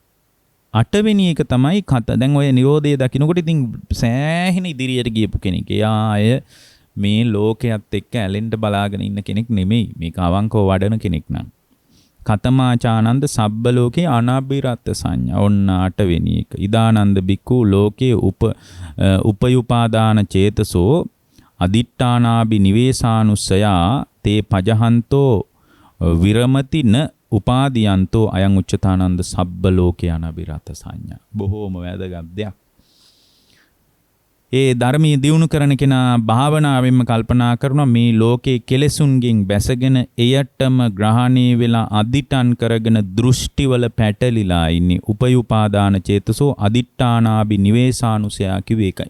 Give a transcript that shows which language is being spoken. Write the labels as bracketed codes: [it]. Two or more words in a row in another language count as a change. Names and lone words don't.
[si] 8 වෙනි එක තමයි දැන් ඔය නිරෝධය දකිනකොට ඉතින් සෑහෙන ඉදිරියට ගියපු කෙනෙක්. එයා මේ ලෝකයේත් එක්ක ඇලෙන්න බලාගෙන ඉන්න කෙනෙක් නෙමෙයි. මේක අවංකව වඩන කෙනෙක් නං. [pi] කතමාචානන්ද සබ්බ ලෝකේ අනබිරත සංඥා. [si] ඔන්න 8 වෙනි එක. [pi] ඉදානන්ද බික්ඛු ලෝකේ උපයුපාදාන චේතසෝ අදිට්ඨානාබි නිවේසානුස්සයා තේ පජහන්තෝ විරමති න උපාදීයන්තෝ අයං උච්චතානන්ද සබ්බ ලෝකේ අනබිරත සංඥා. [si] බොහෝම වැදගත් දෙයක්. ඒ ධර්මයේ දියුණු කරන කෙනා භාවනාවෙන්ම කල්පනා කරනවා මේ ලෝකේ කෙලෙසුන්ගෙන් බැසගෙන එයටම ග්‍රහණය වෙලා අදිටන් කරගෙන දෘෂ්ටිවල පැටලිලා ඉන්නේ. [pi] උපයුපාදාන චේතසෝ අදිට්ඨානාබි නිවේසානුසයා [si] කිව්වේ ඒකයි.